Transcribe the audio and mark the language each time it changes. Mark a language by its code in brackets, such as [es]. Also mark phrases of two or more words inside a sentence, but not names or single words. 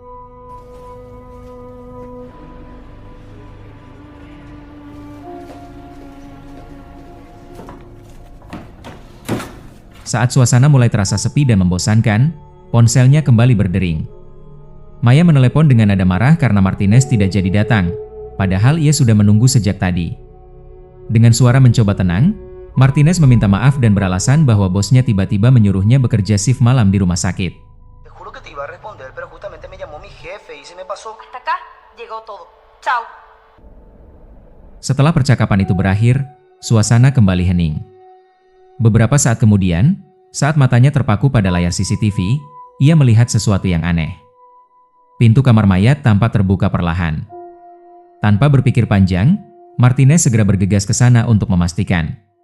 [id] Saat suasana mulai terasa sepi dan membosankan, ponselnya kembali berdering. Maya menelepon dengan nada marah karena Martinez tidak jadi datang, padahal ia sudah menunggu sejak tadi. Dengan suara mencoba tenang, Martinez meminta maaf dan beralasan bahwa bosnya tiba-tiba menyuruhnya bekerja shift malam di rumah sakit. [es] Te juro que te iba a responder, pero justamente me llamó mi jefe y se me pasó. Hasta acá llegó todo. Chao. [id] Setelah percakapan itu berakhir, suasana kembali hening. Beberapa saat kemudian, saat matanya terpaku pada layar CCTV, ia melihat sesuatu yang aneh. Pintu kamar mayat tampak terbuka perlahan. Tanpa berpikir panjang, Martinez segera bergegas ke sana untuk memastikan.